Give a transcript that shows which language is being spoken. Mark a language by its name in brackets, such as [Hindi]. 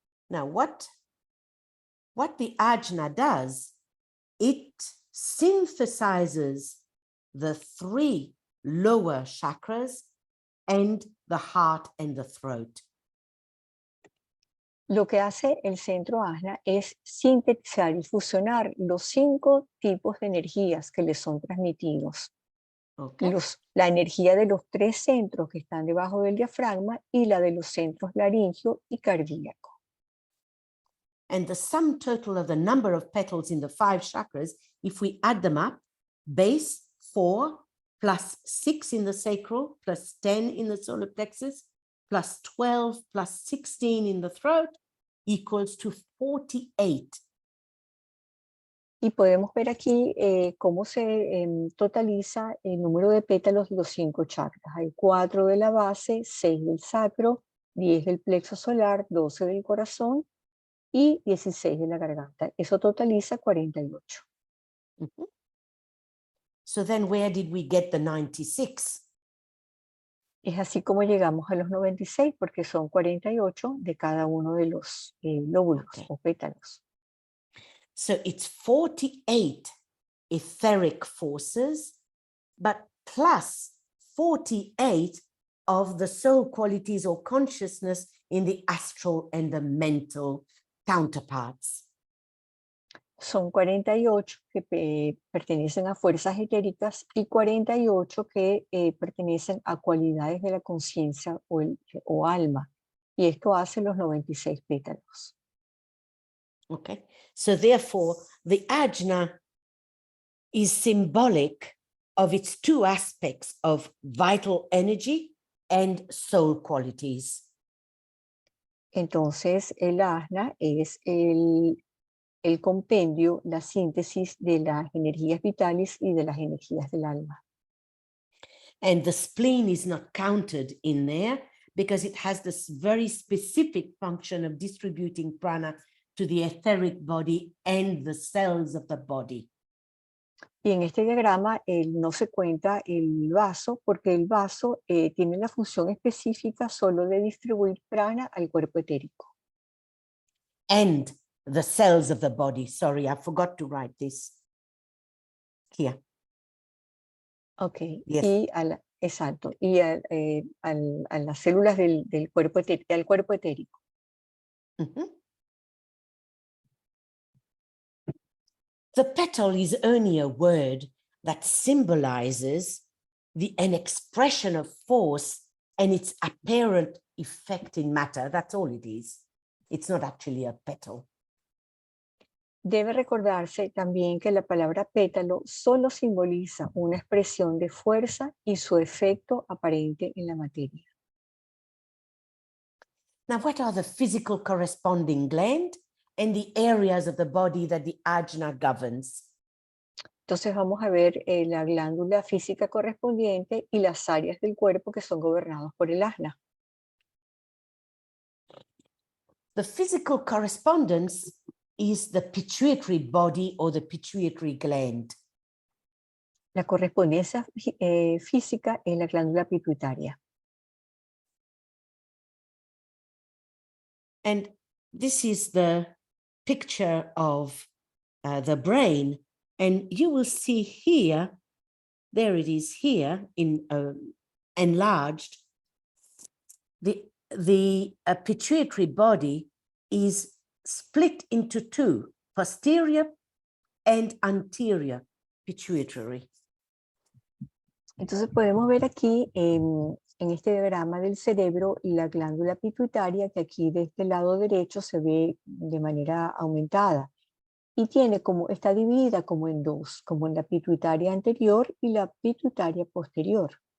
[English] Now, what the ajna does, it synthesizes the 3 lower chakras and the heart and the throat. [Spanish] Lo que hace el centro ajna es sintetizar y fusionar los 5 tipos de energías que le son transmitidos. [English] Okay. [Spanish] La energía de los 3 centros que están debajo del diafragma y la de los centros laringio y cardíaco. [English] And the sum total of the number of petals in the 5 chakras, if we add them up, base 4 plus 6 in the sacral, plus 10 in the solar plexus, plus 12 plus 16 in the throat, equals to 48. [Spanish] Y podemos ver aquí cómo se totaliza el número de pétalos de los 5 chakras. Hay 4 de la base, 6 del sacro, 10 del plexo solar, 12 del corazón y 16 de la garganta. Eso totaliza 48. Mm-hmm. [English] So then where did we get the 96? [Spanish] Es así como llegamos a los 96, porque son 48 de cada uno de los lóbulos o pétalos. [English] So it's 48 etheric forces, but plus 48 of the soul qualities or consciousness in the astral and the mental counterparts. [Spanish] Son 48 que pertenecen a fuerzas etéricas y 48 que pertenecen a cualidades de la conciencia o alma. Y esto hace los 96 pétalos. [English] Okay, so therefore the ajna is symbolic of its 2 aspects of vital energy and soul qualities. [Spanish] Entonces el ajna es el compendio, la síntesis de las energías vitales y de las energías del alma. [English] And the spleen is not counted in there because it has this very specific function of distributing prana to the etheric body and the cells of the body. [Spanish] Y en este diagrama no se cuenta el vaso porque el vaso tiene la función específica solo de distribuir prana al cuerpo etérico. [English] And the cells of the body. Sorry, I forgot to write this here. Ok, Yes. [Spanish] y exacto, y a las células del cuerpo al cuerpo etérico. Mhm. [English] The petal is only a word that symbolizes an expression of force and its apparent effect in matter. That's all it is. It's not actually a petal. [Spanish] Debe recordarse también que la palabra pétalo solo simboliza una expresión de fuerza y su efecto aparente en la materia. [English] Now, what are the physical corresponding gland and the areas of the body that the ajna governs? [Spanish] Entonces vamos a ver la glándula física correspondiente y las áreas del cuerpo que son gobernadas por el ajna. [English] The physical correspondence is the pituitary body or the pituitary gland. [Spanish] La correspondencia física es la glándula pituitaria. [English] And this is the picture of the brain. And you will see here, there it is here in enlarged, the pituitary body is split into two, posterior and anterior pituitary. [Spanish] Entonces podemos ver aquí en este diagrama del cerebro la glándula pituitaria que aquí de este lado derecho se ve de manera aumentada y está dividida como en dos, como en la pituitaria anterior y la pituitaria posterior.